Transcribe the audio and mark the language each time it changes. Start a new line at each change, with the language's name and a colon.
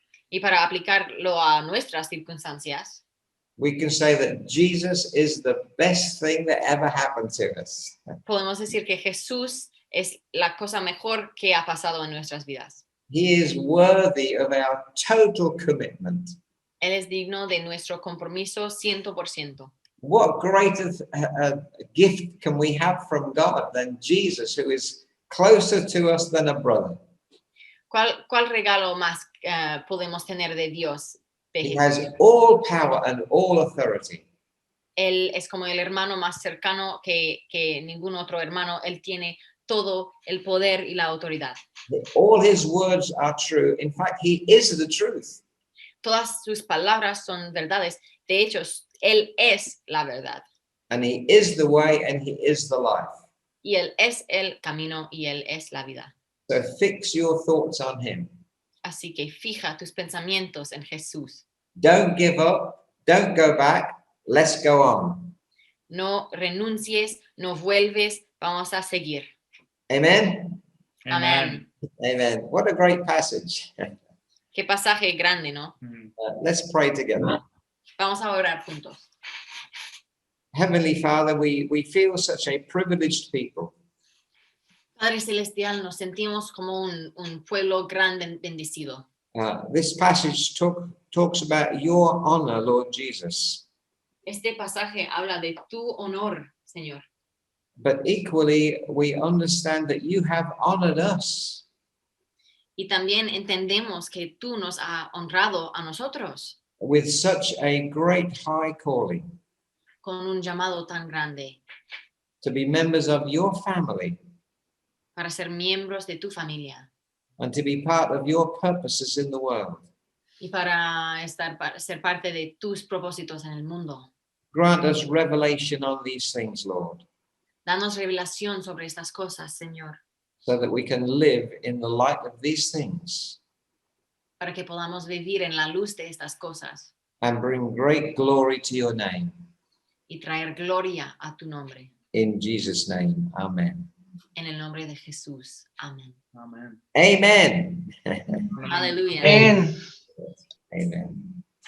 Spanish: Y para aplicarlo a nuestras circunstancias,
English: we can say that Jesus is the best thing that ever happened to us.
Spanish: podemos decir que Jesús es la cosa mejor que ha pasado en nuestras vidas.
English: He is worthy of our total commitment.
Spanish: Él es digno de nuestro compromiso 100%.
English: What greater gift can we have from God than Jesus, who is closer to us than a brother?
Spanish: ¿Cuál regalo más podemos tener de Dios?
English: He has all power and all authority.
Spanish: Él es como el hermano más cercano que ningún otro hermano. Él tiene todo el poder y la autoridad.
English: All his words are true. In fact, he is the truth.
Spanish: Todas sus palabras son verdades. De hecho, Él es la verdad.
English: And he is the way and he is the life.
Spanish: Y Él es el camino y Él es la vida.
English: So fix your thoughts on him.
Spanish: Así que fija tus pensamientos en Jesús.
English: Don't give up. Don't go back. Let's go on.
Spanish: no renuncies, no vuelves, vamos a seguir.
English: Amen?
Spanish: Amén.
English: Amen. What a great passage.
Spanish: Qué pasaje grande, ¿no?
English: Let's pray together.
Spanish: Vamos a orar juntos.
English: Heavenly Father, we feel such a privileged people.
Spanish: Padre Celestial, nos sentimos como un pueblo grande bendecido.
English: This passage talks about your honor, Lord Jesus.
Spanish: Este pasaje habla de tu honor, Señor.
English: But equally, we understand that you have honored us.
Spanish: Y también entendemos que tú nos has honrado a nosotros
English: With such a great high calling
Spanish: con un llamado tan grande
English: to be members of your family
Spanish: para ser miembros de tu familia
English: and to be part of your purposes in the world.
Spanish: y para ser parte de tus propósitos en el mundo.
English: Grant us revelation on these things, Lord,
Spanish: Danos revelación sobre estas cosas, Señor,
English: so that we can live in the light of these things
Spanish: para que podamos vivir en la luz de estas cosas
English: and bring great glory to your name.
Spanish: y traer gloria a tu nombre.
English: In Jesus' name, amen.
Spanish: En el nombre de Jesús. Amén.
English: Amen. Amen.
Spanish: Aleluya.
English: Amen. Amen.